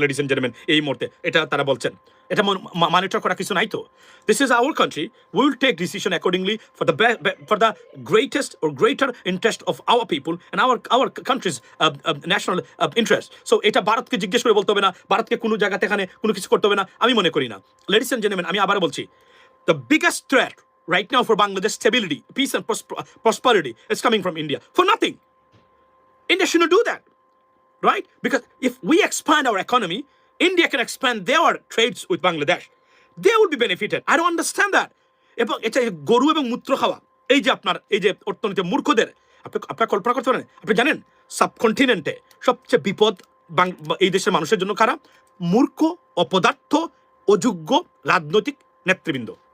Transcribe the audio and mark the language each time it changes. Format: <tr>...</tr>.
<en>ladies and gentleman,</en> <bn>এই মুহূর্তে এটা তারা বলছেন, এটা মনিটর করা কিছু নাই তো।</bn> <en>This is our country, we will take decision accordingly for the greatest or greater interest of our people and our country's national interest।</en> <bn>So এটা ভারতকে জিজ্ঞেস করে বলতে হবে না, ভারতকে কোনো জায়গাতে এখানে কোনো কিছু করতে হবে না, আমি মনে করি না।</bn> <en>ladies and gentleman,</en> <bn>আমি আবার বলছি,</bn> <en>the biggest threat right now for Bangladesh stability, peace and prosperity is coming from India for nothing. India shouldn't do that, right? Because if we expand our economy, India can expand their trades with Bangladesh. They will be benefited. I don't understand that.</en> <bn>এবং এটা গরু এবং মূত্র খাওয়া, এই যে আপনার এই যে অর্থনীতি মূর্খদের, আপনার কল্পনা করতে পারেন? আপনি জানেন সাবকন্টিনেন্টে সবচেয়ে বিপদ এই দেশের মানুষের জন্য কারা? মূর্খ, অপদার্থ, অযোগ্য রাজনৈতিক নেতৃবৃন্দ।</bn>